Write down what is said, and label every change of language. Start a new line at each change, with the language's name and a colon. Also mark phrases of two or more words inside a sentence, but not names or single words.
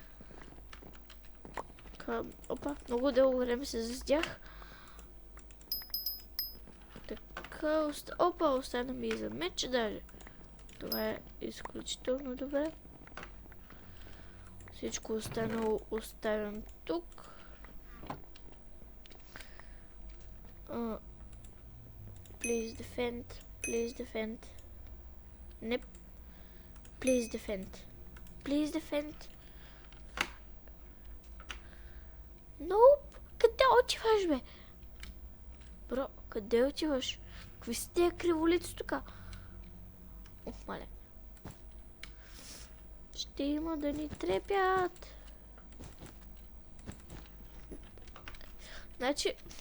Bulgarian: Опа, много дълго време се заздях. Така, опа, остана ми и за меч даже. Това е изключително добре. Всичко останало оставям тук.
English: Please defend, please defend. Не. Please defend. Please defend. Nope.
Bulgarian: Къде отиваш, бе? Бро, къде отиваш? Какви са тия криволици тук? Ох, маля. Ще има да ни трепят. Значи...